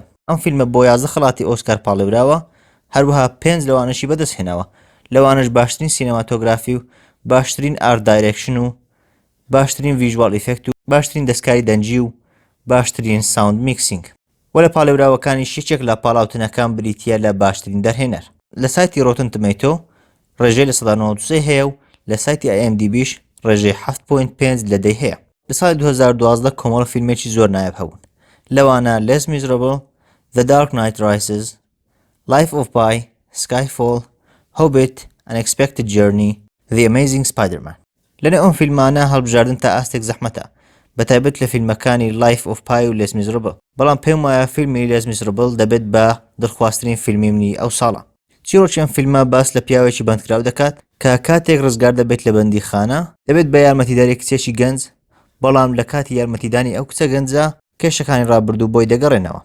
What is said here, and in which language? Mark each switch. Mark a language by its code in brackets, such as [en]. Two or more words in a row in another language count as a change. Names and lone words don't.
[ckb] ئەم فیلمە بۆ 11 خەڵاتی ئۆسکار پاڵێراوە، هەروەها 5 لەوانەشی بەدەستهێناوە، لەوانش باشترین سینەماتۆگرافی و باشترین [en] art direction [ckb] و باشترین [en] visual effect [ckb] و باشترین دەستکاری دەنجی و باشترین [en] sound mixing. [ckb] وە لە پاڵێراوەکانی یەکێک لە پاڵاوتنەکان بریتە لە باشترین دەرهێنەر. لە سایتی ڕۆتن تمەیتۆ ڕێژەی لە 93 هەیە و لە سایتی IMDbش ڕێژەی 7.5 لە 10 هەیە. لە ساڵی 2012 کۆمەڵ فیلمێکی زۆر نایاب هەبوون، لەوانە Les Miserables، The Dark Knight Rises، Life of Pi، Skyfall، Hobbit، Unexpected Journey، The Amazing Spider-Man. لەنێو ئەم فیلمانە هەڵبژاردن تا ئاستێک زەحمەتە، بەتایبەت لە فیلمەکانی Life of Pi و Les Miserables، بەڵام پێم وایە فیلمی Les Miserables دەبێت بە دڵخوازترین فیلمی منی ئەو ساڵە. چیرۆکی ئەم فیلمە باس لە پیاوێکی بەندکراو دەکات کە کاتێک ڕزگار دەبێت لە بەندیخانە دەبێت بە یارمەتیداری کچێکی گەنج، بەڵام لە کاتی یارمەتیدانی ئەو کچە گەنجە کێشەکانی ڕابردوو بۆی دەگەڕێنەوە.